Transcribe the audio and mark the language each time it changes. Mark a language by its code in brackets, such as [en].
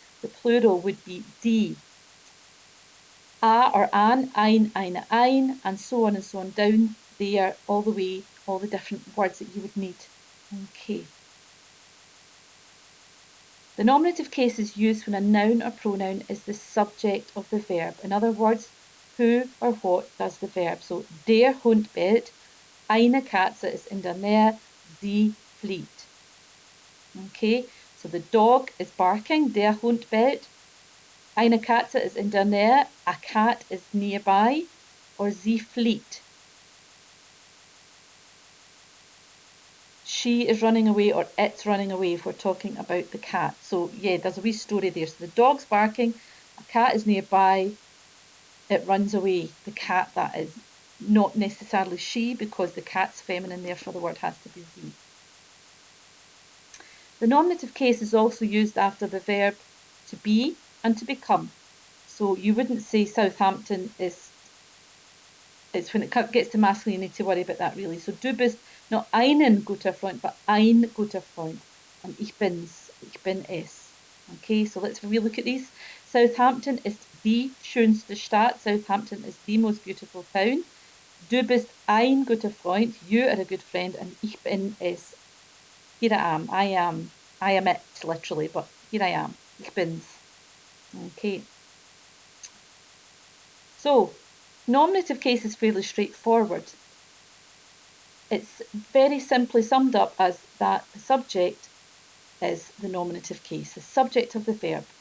[en] The plural would be die. A or an, ein, ein, and so on down there, all the way, all the different words that you would need. Okay. The nominative case is used when a noun or pronoun is the subject of the verb. In other words, who or what does the verb. [de] So, der Hund bellt, eine Katze ist in der Nähe, sie fliegt. [en] Okay, so the dog is barking, [de] der Hund bellt. Eine Katze ist in der Nähe, [en] a cat is nearby, or [de] sie fliegt. [en] She is running away, or it's running away if we're talking about the cat. So yeah, there's a wee story there. So the dog's barking, a cat is nearby, it runs away. The cat, that is, not necessarily she, because the cat's feminine, therefore the word has to be sie. The nominative case is also used after the verb to be and to become. So you wouldn't say Southampton is, it's when it gets to masculine, you need to worry about that really. So [de] du bist Not einen guter Freund, but ein guter Freund. And ich bin es. [en] Okay, so let's relook at these. [de] Southampton ist die schönste Stadt. [en] Southampton is the most beautiful town. [de] Du bist ein guter Freund. [en] You are a good friend. And [de] ich bin es. [en] Here I am. I am it, literally, but here I am. [de] Ich bin's. [en] Okay. So, nominative case is fairly straightforward. It's very simply summed up as that the subject is the nominative case, the subject of the verb.